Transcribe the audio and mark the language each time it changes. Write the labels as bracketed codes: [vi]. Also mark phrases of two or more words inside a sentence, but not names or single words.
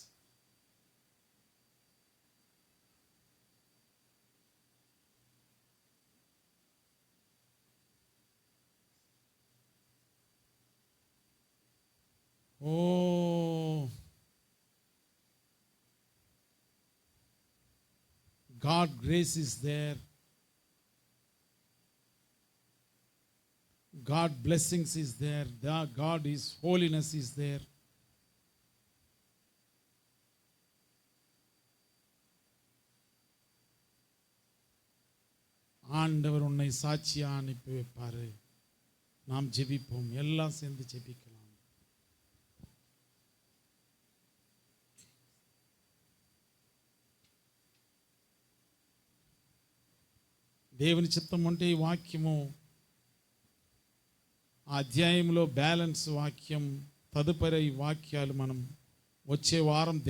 [en] Oh, God's grace is there. God blessings is there. God is holiness is there. [ta] ஆண்டவர் உன்னை சாட்சியா அனுப்பி வைப்பாரு. நாம் ஜெபிப்போம், எல்லாம் சேர்ந்து ஜெபிக்கலாம். [te] దేవుని చిత్తం అంటే ఈ వాక్యము ఆ అధ్యాయంలో బ్యాలెన్స్ వాక్యం, తదుపరి ఈ వాక్యాలు మనం వచ్చే వారం ధ్యానించుకుందాం.